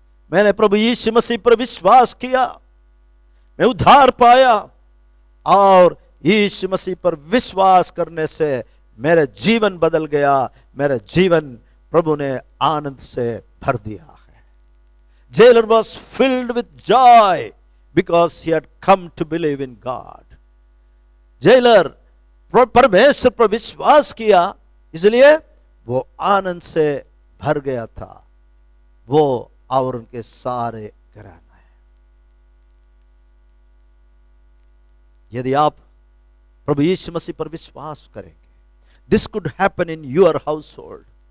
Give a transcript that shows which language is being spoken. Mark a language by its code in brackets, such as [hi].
[hi] मैंने प्रभु यीशु मसीह पर विश्वास किया, मैं उद्धार पाया और यीशु मसीह पर विश्वास करने से मेरा जीवन बदल गया। मेरा जीवन प्रभु ने आनंद से भर दिया है। [en] Jailer was filled with joy because he had come to believe in God. [hi] Jailer परमेश्वर पर विश्वास किया, इसलिए वो आनंद से भर गया था, वो और उनके सारे घराना है। यदि आप प्रभु यीशु मसीह पर विश्वास करेंगे, [en] This could happen in your household.